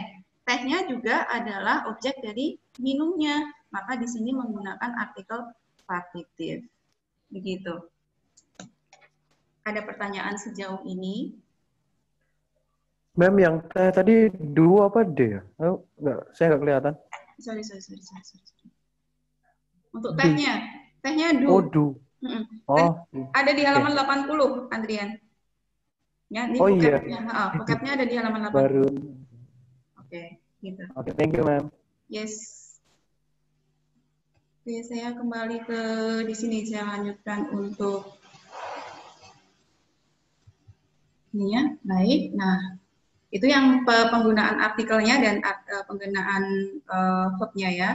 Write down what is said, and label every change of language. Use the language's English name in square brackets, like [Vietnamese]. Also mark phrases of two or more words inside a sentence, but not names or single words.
[Indonesian] Tehnya juga adalah objek dari minumnya, maka di sini menggunakan artikel partitif. Begitu. Ada pertanyaan sejauh ini? Mem, yang teh tadi du apa D ya? Oh, saya nggak kelihatan. Sorry. Untuk tehnya du. Oh, du. Oh, ada di halaman 80, Andrian. Ya, ini vocabnya, vocabnya ada di halaman 80. Baru. Oke, gitu. Oke, [English] thank you, Ma'am. Yes. [Indonesian] Oke, saya kembali ke di sini, saya lanjutkan untuk ini ya. Baik. Nah, itu yang penggunaan artikelnya dan penggunaan verbnya ya.